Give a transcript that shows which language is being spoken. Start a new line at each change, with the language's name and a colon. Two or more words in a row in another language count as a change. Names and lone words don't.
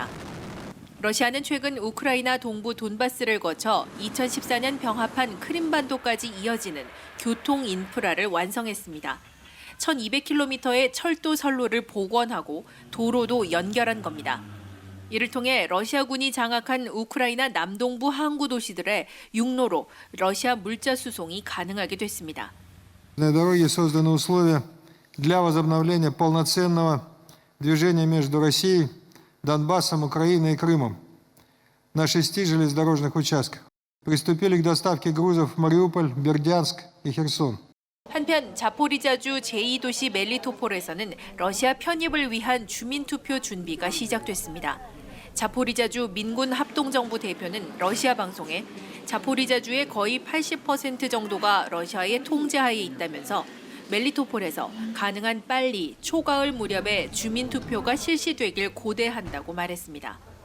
Korean: 러시아는 최근 우크라이나 동부 돈바스를 거쳐 2014년 병합한 크림반도까지 이어지는 교통 인프라를 완성했습니다. 1200km의 철도 선로를 복원하고 도로도 연결한 겁니다. 이를 통해 러시아군이 장악한 우크라이나 남동부 항구 도시들의 육로로 러시아 물자 수송이 가능하게 됐습니다.
Russian: На дороге созданы условия для возобновления полноценного движения между Россией, Донбассом, Украиной и Крымом на 6 железнодорожных участках. Приступили к доставке грузов в Мариуполь, Бердянск и Херсон.
Korean: 한편 자포리자주 제2도시 멜리토폴에서는 러시아 편입을 위한 주민투표 준비가 시작됐습니다. 자포리자주 민군 합동정부 대표는 러시아 방송에 자포리자주의 거의 80% 정도가 러시아의 통제하에 있다면서 멜리토폴에서 가능한 빨리 초가을 무렵에 주민투표가 실시되길 고대한다고 말했습니다.